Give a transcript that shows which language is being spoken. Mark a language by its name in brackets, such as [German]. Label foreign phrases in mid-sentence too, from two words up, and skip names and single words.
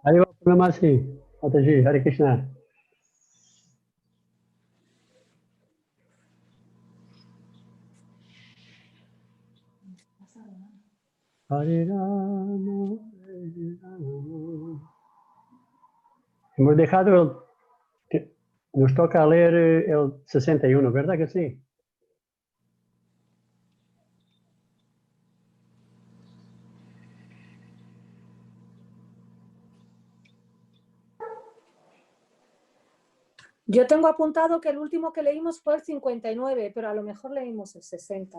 [Spanish] Hare Purnamasi. Mataji, Hare Krishna. Hare Rama, Hare Rama. Hemos dejado nos toca leer el 61, ¿verdad que sí? Yo tengo apuntado que el último que leímos fue el 59, pero a lo mejor leímos el 60.